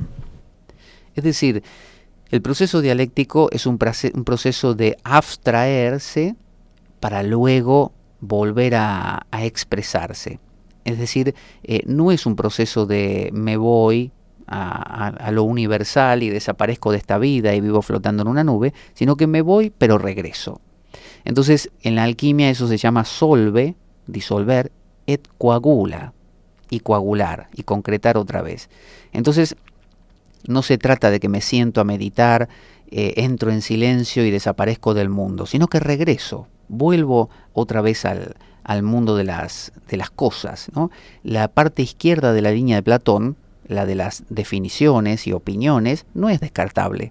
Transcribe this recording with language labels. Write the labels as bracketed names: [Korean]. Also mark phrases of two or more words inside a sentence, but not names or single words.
[Spanish] Es decir, el proceso dialéctico es un proceso de abstraerse para luego volver a expresarse. Es decir, no es un proceso de me voy a lo universal y desaparezco de esta vida y vivo flotando en una nube, sino que me voy pero regreso. Entonces, en la alquimia eso se llama solve, disolver, [Latin] et coagula, [Spanish] y coagular, y concretar otra vez. Entonces, no se trata de que me siento a meditar, entro en silencio y desaparezco del mundo, sino que regreso, vuelvo otra vez al mundo de las cosas, ¿no? La parte izquierda de la línea de Platón, la de las definiciones y opiniones, no es descartable.